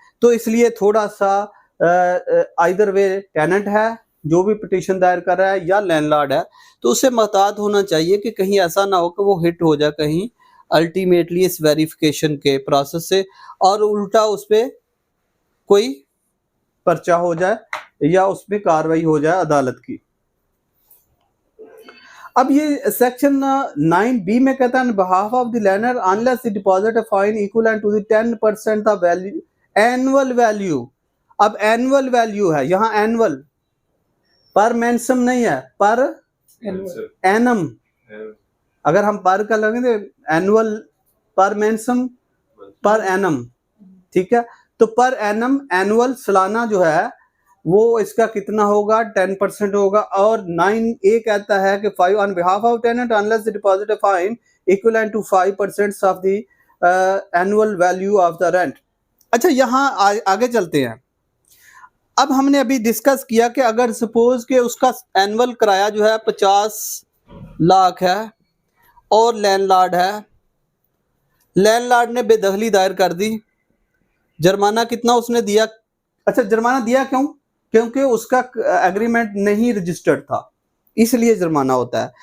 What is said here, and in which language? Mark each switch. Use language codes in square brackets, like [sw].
[ur] تو اس لیے تھوڑا سا آئیدر وے ٹیننٹ ہے جو بھی پٹیشن دائر کر رہا ہے یا لینڈ لارڈ ہے, تو اسے محتاط ہونا چاہیے کہ کہیں ایسا نہ ہو کہ وہ ہٹ ہو جائے کہیں الٹیمیٹلی اس ویریفیکیشن کے پروسیس سے, اور الٹا اس پہ کوئی پرچہ ہو جائے یا اس پہ کاروائی ہو جائے عدالت کی. اب یہ سیکشن 9B میں کہتا ہے [en] on behalf of the lender unless the deposit a fine equivalent to the 10% of value annual value. [ur] اب annual value ہے یہاں, annual پر مینسم نہیں ہے, پر اینم. اگر ہم پر کا لگیں تو annual پر مینسم پر اینم, ٹھیک ہے. تو پر اینم annual سالانہ جو ہے وہ اس کا کتنا ہوگا؟ 10% ہوگا. اور 9A کہتا ہے کہ [en] 5 on behalf of tenant unless the deposit a fine equivalent to 5% of the annual value of the rent. [ur] اچھا یہاں آگے چلتے ہیں. اب ہم نے ابھی ڈسکس کیا کہ اگر سپوز کہ اس کا اینول کرایہ جو ہے 50 لاکھ ہے اور لینڈ لارڈ ہے, لینڈ لارڈ نے بے دخلی دائر کر دی, جرمانہ کتنا اس نے دیا؟ اچھا جرمانہ دیا کیوں؟ کیونکہ اس کا ایگریمنٹ نہیں رجسٹرڈ تھا, اس لیے جرمانہ ہوتا ہے.